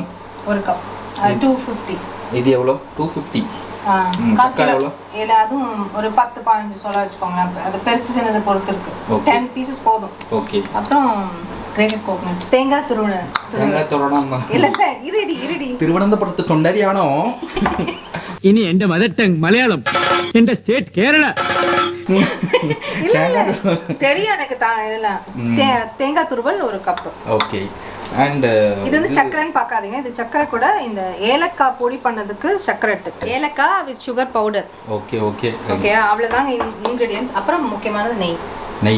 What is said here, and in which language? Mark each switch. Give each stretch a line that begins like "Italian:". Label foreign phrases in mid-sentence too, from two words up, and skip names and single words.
Tamil: ஒரு கப், 250. இது எவ்வளோ? 250. சக்கா எவ்வளோ? இல்லை, அதுவும் ஒரு 10-15 சொல்ல வச்சுக்கோங்களேன். அது பெருசு சின்னது பொறுத்து இருக்கு. 10 பீசஸ் போதும். ஓகே. அப்புறம்
English: grated coconut,
Tamil: தேங்காய் துருவல். இல்லை இருடி
Malayalam: തിരുവനന്തപുരത്ത് തൊണ്ടരിയാണോ? ഇനി എന്റെ
English: mother tongue
Malayalam: മലയാളം, എന്റെ സ്റ്റേറ്റ് കേരള.
Tamil: தெரியும் எனக்கு. இதெல்லாம் தேங்காய் துருவல் ஒரு கப்.
English: okay. and
Tamil: இது வந்து சக்கரைன்னு பார்க்காதீங்க. இது சக்கரை கூட இந்த ஏலக்காய் பொடி பண்ணதுக்கு சக்கரை எடுத்து, ஏலக்காய்
English: with sugar powder. okay okay
Tamil: ஓகே, அவ்வளோதாங்க இன்க்ரீடியன்ஸ். அப்புறம் முக்கியமானது நெய்.